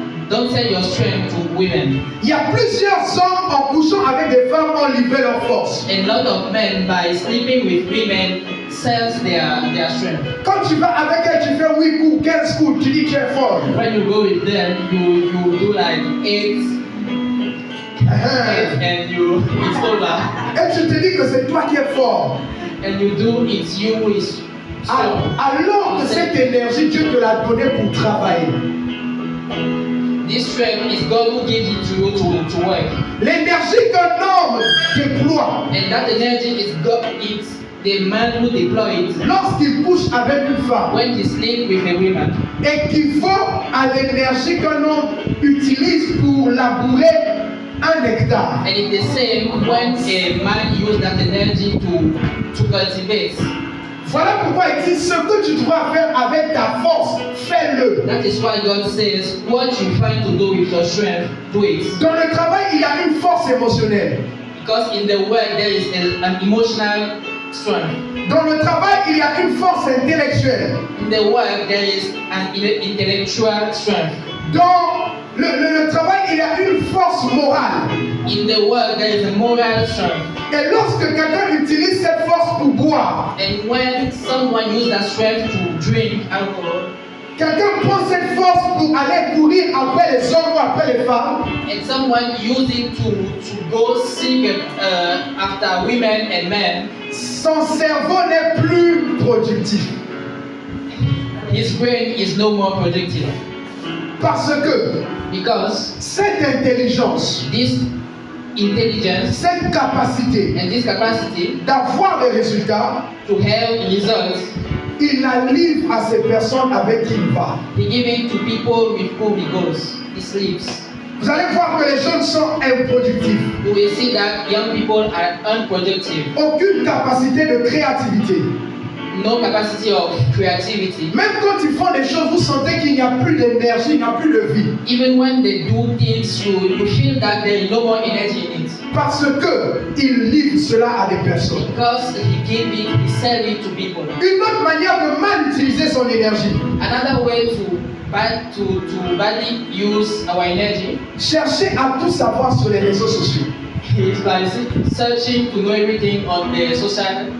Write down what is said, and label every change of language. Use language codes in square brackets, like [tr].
[en] don't sell your strength to women. [fr] Il y a plusieurs hommes en couchant avec des femmes ont livré leur force. [en] A lot of men, by sleeping with women, sells their strength. [fr] Quand tu vas avec elle, tu fais 8 coups, 15 coups, tu dis que tu es fort. [en] When you go with them, you do like eight and it's over. [fr] Et tu te dis que c'est toi qui es fort. [en] And you do it's you who is strong. [fr] Alors que cette énergie, Dieu te l'a donnée pour travailler. [en] This strength is God who gives it to you to work. [fr] L'énergie qu'un homme déploie [en] And that energy is God, it's the man who deploys it [fr] lorsqu'il couche avec une femme [en] when he sleeps with a woman. [fr] équivaut à l'énergie qu'un homme utilise pour labourer un hectare. [en] And it's the same when a man uses that energy to cultivate. [fr] Voilà pourquoi il dit ce que tu dois faire avec ta force, fais-le. [en] That is why God says, what you try to do with your strength, do it. [fr] Dans le travail, il y a une force émotionnelle. [en] Because in the work there is an emotional strength. [fr] Dans le travail, il y a une force intellectuelle. [en] In the work there is an intellectual strength. [fr] Dans le travail, il y a une force morale. [en] In the work there is a moral strength. [fr] Et lorsque quelqu'un utilise cette force pour boire, [en] And when someone uses that strength to drink alcohol, [fr] quelqu'un prend cette force pour aller courir après les hommes ou après les femmes, [en] and someone use it to go seek after women and men, [fr] son cerveau n'est plus productif. [en] his brain is no more productive. [fr] Parce que [en] Because [fr] cette intelligence, [en] this intelligence [fr] cette capacité [en] and this capacity [fr] d'avoir des résultats, [en] to have results, [fr] il la livre à ces personnes avec qui il va. [en] he give it to people with whom he goes, he sleeps. [fr] Vous allez voir que les jeunes sont improductifs. [en] You will see that young people are unproductive, [fr] Aucune capacité de créativité. [en] no capacity of creativity. [fr] Même quand ils font des choses, vous sentez qu'il n'y a plus d'énergie, il n'y a plus de vie. [en] Even when they do things, you feel that there is no more energy in it. [fr] Parce que ils livrent cela à des personnes. [en] Because he give it, he sell it to people. [fr] Une autre manière de mal utiliser son énergie. [en] Another way to badly use our energy [fr] Chercher à tout savoir sur les réseaux sociaux. [en] is by searching to know everything on the social.